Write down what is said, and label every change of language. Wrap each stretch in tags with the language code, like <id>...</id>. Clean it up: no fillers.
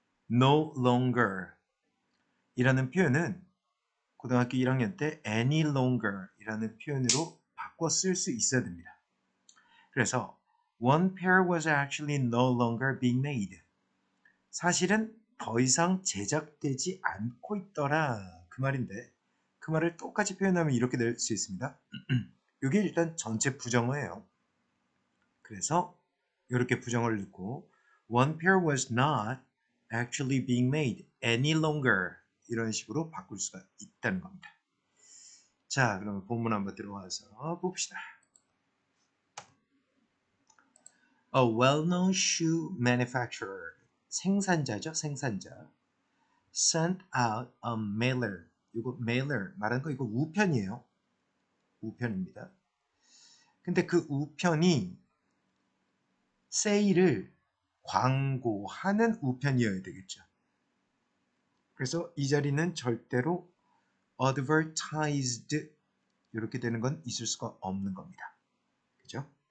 <ko>no longer 이라는 표현은 고등학교 1학년 때 any longer 이라는 표현으로 바꿔 쓸 수 있어야 됩니다.</ko> <en>그래서 one pair was actually no longer being made.</en> <ko>사실은 더 이상 제작되지 않고 있더라. 그 말인데 그 말을 똑같이 표현하면 이렇게 될 수 있습니다. 이게 일단 전체 부정어예요. 그래서 이렇게 부정어를 넣고</ko> <en>one pair was not actually being made any longer</en> <ko>이런 식으로 바꿀 수가 있다는 겁니다. 자, 그러면 본문 한번 들어와서 봅시다.</ko> <en>A well-known shoe manufacturer</en> <ko>생산자죠, 생산자.</ko> <en>sent out a mailer.</en> <ko>이거 mailer 말하는 거 이거 우편이에요. 우편입니다. 근데 그 우편이 세일을 광고하는 우편이어야 되겠죠. 그래서 이 자리는 절대로 advertised 이렇게 되는 건 있을 수가 없는 겁니다. 그죠?</ko>